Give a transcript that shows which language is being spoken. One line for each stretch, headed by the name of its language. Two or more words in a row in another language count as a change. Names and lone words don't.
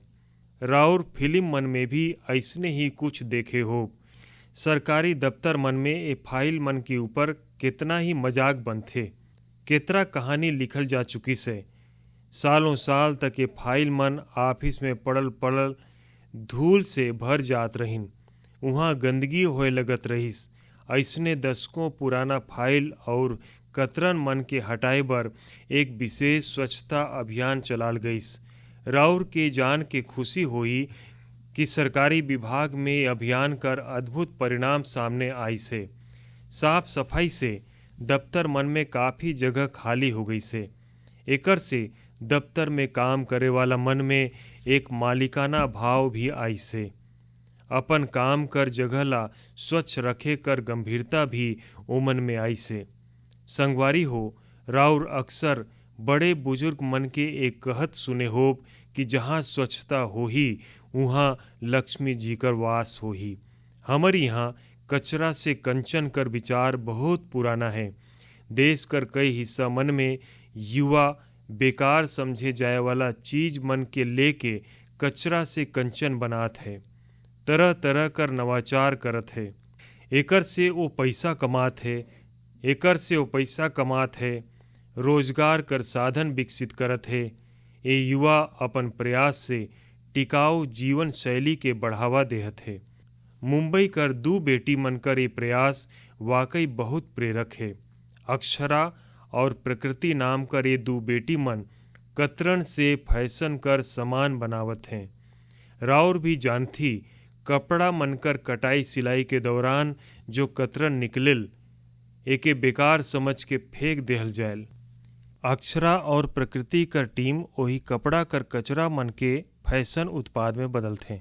Surgujia: राउर फिल्म मन में भी ऐसने ही कुछ देखे हो। सरकारी दफ्तर मन में ए फाइल मन के ऊपर कितना ही मजाक बनथे, केतरा कहानी लिखल जा चुकी से। सालों साल तक ये फाइल मन ऑफिस में पड़ल पड़ल धूल से भर जात रहिन, वहाँ गंदगी होए लगत रहिस। ऐसने दशकों पुराना फाइल और कतरन मन के हटाए बर एक विशेष स्वच्छता अभियान चलाल गईस। राउर के जान के खुशी हुई कि सरकारी विभाग में अभियान कर अद्भुत परिणाम सामने आई से। साफ सफाई से दफ्तर मन में काफ़ी जगह खाली हो गई से। एकर से दफ्तर में काम करे वाला मन में एक मालिकाना भाव भी आई से। अपन काम कर जगह ला स्वच्छ रखे कर गंभीरता भी ओमन में आई से। संगवारी हो, राउर अक्सर बड़े बुजुर्ग मन के एक कहत सुने होब कि जहाँ स्वच्छता होही वहाँ लक्ष्मी जी कर वास होही। हमर यहाँ कचरा से कंचन कर विचार बहुत पुराना है। देश कर कई हिस्सा मन में युवा बेकार समझे जाए वाला चीज मन के लेके कचरा से कंचन बनात है, तरह तरह कर नवाचार करत है। एकर से वो पैसा कमात है, रोजगार कर साधन विकसित करत है। ये युवा अपन प्रयास से टिकाऊ जीवन शैली के बढ़ावा देहत है। मुंबई कर 2 बेटी मन कर ये प्रयास वाकई बहुत प्रेरक है। अक्षरा और प्रकृति नाम कर ये 2 बेटी मन कतरन से फैशन कर सामान बनावत हैं। राउर भी जानथी कपड़ा मनकर कटाई सिलाई के दौरान जो कतरन निकलिल एके बेकार समझ के फेंक देहल जायल। अक्षरा और प्रकृति कर टीम वही कपड़ा कर कचरा मन के फैशन उत्पाद में बदलते।